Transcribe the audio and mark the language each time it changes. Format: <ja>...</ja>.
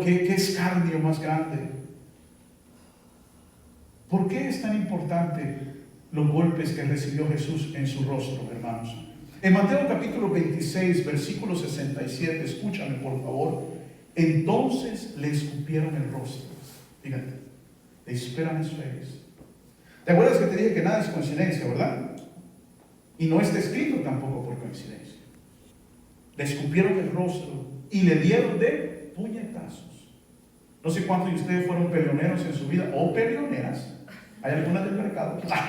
<es>¿Qué escarnio más grande? ¿Por qué es tan importante los golpes que recibió Jesús en su rostro, hermanos? En Mateo capítulo 26, versículo 67, escúchame por favor. Entonces le escupieron el rostro.</es> <en>Fíjate, they spit on his face.</en> <es>¿Te acuerdas que te dije que nada es coincidencia, verdad? Y no está escrito tampoco por coincidencia. Le escupieron el rostro y le dieron de puñetazos. No sé cuántos de ustedes fueron peleoneros en su vida o peleoneras. ¿Hay algunas del mercado?</es>